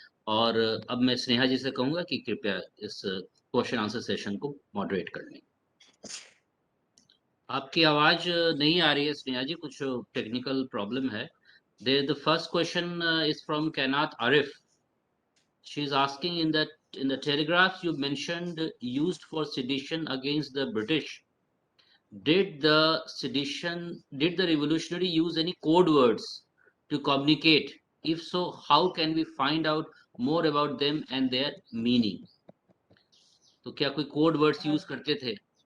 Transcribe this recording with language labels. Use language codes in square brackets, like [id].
[hi] और अब मैं स्नेहा जी से कहूंगा कि कृपया इस क्वेश्चन आंसर सेशन को मॉडरेट कर लें। आपकी आवाज नहीं आ रही है स्नेहा जी, कुछ टेक्निकल प्रॉब्लम है। [en] The first question is from Kainat Arif. She is asking, in the telegraphs you mentioned used for sedition against the British. Did the revolutionary use any code words to communicate? If so, how can we find out more about them and their meaning? [hi] तो क्या कोई code words use करते थे?